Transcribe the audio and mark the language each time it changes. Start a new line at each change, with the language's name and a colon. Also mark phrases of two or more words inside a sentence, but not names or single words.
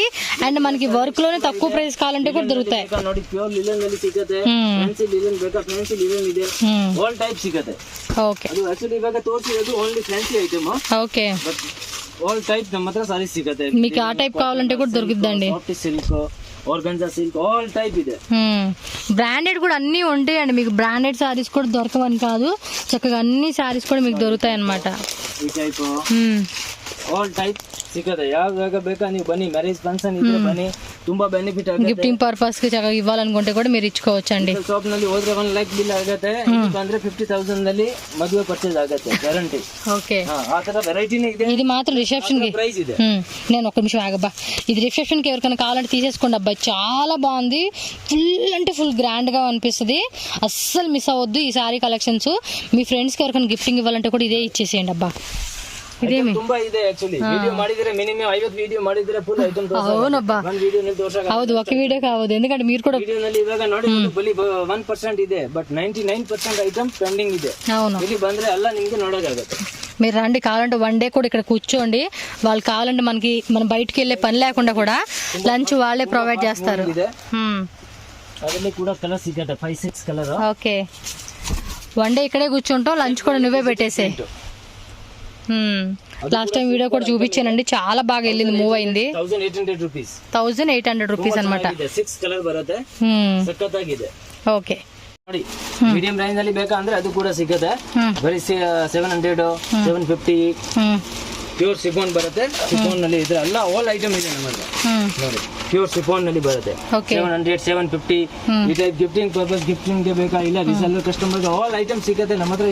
Telugu: అండ్ మనకి వర్క్ లోనే తక్కువ ప్రైస్ కావాలంటే కూడా దొరుకుతాయి.
English: okay okay,
Telugu: మీకు ఆ టైప్ కావాలంటే కూడా దొరుకుతుందండి. బ్రాండెడ్ కూడా అన్ని ఉంటాయండి మీకు. బ్రాండెడ్ సారీస్ కూడా దొరకవని కాదు, చక్కగా అన్ని సారీస్ కూడా మీకు దొరుకుతాయి అన్నమాట.
Kannada: ಸಿಗುತ್ತೆ. ಯಾವಾಗ ಬೇಕಾ ನೀವು ಬನ್ನಿ,
English: marriage function
Kannada: ಇದ್ರೆ ಬನ್ನಿ, ತುಂಬಾ ಬೆನಿಫಿಟ್ ಆಗುತ್ತೆ.
English: gifting purpose
Telugu: ಗೆ ಚక్కగా ಇవ్వాలనుకుంటే కూడా మీరు ఇచ్చుకోవచ్చండి.
Kannada: ಶಾಪ್ ನಲ್ಲಿ ಹೋದ್ರೆ 1 ಲಕ್ಷ ಬಿಲ್ ಆಗುತ್ತೆ, ಅಂದ್ರೆ 50,000 ನಲ್ಲಿ ಮದುವೆ ಪರ್ಚೇಸ್ ಆಗುತ್ತೆ, ಗ್ಯಾರಂಟಿ. ಓಕೆ, ಆ ತರ ವೆರೈಟಿನೇ ಇದೆ.
Telugu: ఇది మాత్రం రిసెప్షన్ కి ప్రైస్ ಇದೆ. నేను ఒక నిమిషం ఆగబ్బా, ఇది రిసెప్షన్ కి ఎవరికైనా కావాలంటే తీసేసుకోండి అబ్బాయి, చాలా బాగుంది. ఫుల్ అంటే ఫుల్ గ్రాండ్ గా అనిపిస్తుంది, అస్సలు మిస్ అవ్వద్దు ఈ
English: saree collections.
Telugu: మీ ఫ్రెండ్స్ కి ఎవరికైనా గిఫ్టింగ్ ఇవ్వాలంటే కూడా ఇదే ఇచ్చేసేయండి అబ్బా.
Kannada: ಇದೇಮಿ ತುಂಬಾ ಇದೆ ಆಕ್ಚುಲಿ. ವಿಡಿಯೋ ಮಾಡಿದ್ರೆ ಮಿನಿಮಮ್ 50 ವಿಡಿಯೋ ಮಾಡಿದ್ರೆ
English: full item
Kannada: ತೋರಿಸಲ್ಲ.
Telugu: అవునబ్బా,
Kannada: ಒಂದು ವಿಡಿಯೋ ನಲ್ಲಿ ತೋರಿಸಲ್ಲ. ಹೌದು,
Telugu: ఒక వీడియో కావదు, ఎందుకంటే మీరు కూడా
Kannada: ವಿಡಿಯೋ ನಲ್ಲಿ ಇವಾಗ ನೋಡಿ ಬಲಿ 1% ಇದೆ, ಬಟ್ 99%
English: item pending
Kannada: ಇದೆ.
Telugu: అవును,
Kannada: ಇಲ್ಲಿ ಬಂದ್ರೆ ಎಲ್ಲ ನಿಮಗೆ ನೋಡೋದಾಗುತ್ತೆ.
Telugu: మీరు రండి, కావాలంటే
English: one day
Telugu: కూడా ఇక్కడ కూర్చోండి. వాళ్ళు కావాలంటే మనం బయటికి వెళ్ళే పని లేకుండా కూడా లంచ్ వాళ్ళే ప్రొవైడ్ చేస్తారు.
Kannada: ಅದರಲ್ಲಿ ಕೂಡ ಕಲರ್ ಸಿಗುತ್ತೆ, 5-6 ಕಲರ್.
Telugu: ఓకే,
English: one day
Telugu: ఇక్కడే కూర్చుంటాం, లంచ్ కూడా నువ్వే పెట్టేసే.
English: last time video
Telugu: కూడా చూపించానండి, చాలా బాగా వెళ్ళింది, మూవ్ అయింది. 1800 రూపీస్ అనమాట.
Kannada: 6 ಕಲರ್ ಬರುತ್ತೆ, ಸಕ್ಕತ್ತಾಗಿದೆ.
Telugu: ఓకే,
Kannada: ನೋಡಿ
English: medium range
Kannada: ಅಲ್ಲಿ ಬೇಕಂದ್ರೆ ಅದು ಕೂಡ ಸಿಗುತ್ತೆ. ಬರೀ 700 750
English: pure chiffon
Kannada: ಬರುತ್ತೆ. ಸಿಫಾನ್ ನಲ್ಲಿ ಇದ್ರೆ ಎಲ್ಲ
English: all item
Kannada: ಇದೆ ನಮ್ಮಲ್ಲಿ. ನೋಡಿ
English: pure chiffon
Kannada: ನಲ್ಲಿ ಬರುತ್ತೆ, 700 750 ಈ
English: type gifting purpose,
Kannada: ಗಿಫ್ಟಿಂಗ್ ಗೆ ಬೇಕಾ ಇಲ್ಲ
English: reseller customer
Kannada: ಗೆ
English: all item
Kannada: ಸಿಗುತ್ತೆ ನಮ್ಮ ಹತ್ರ.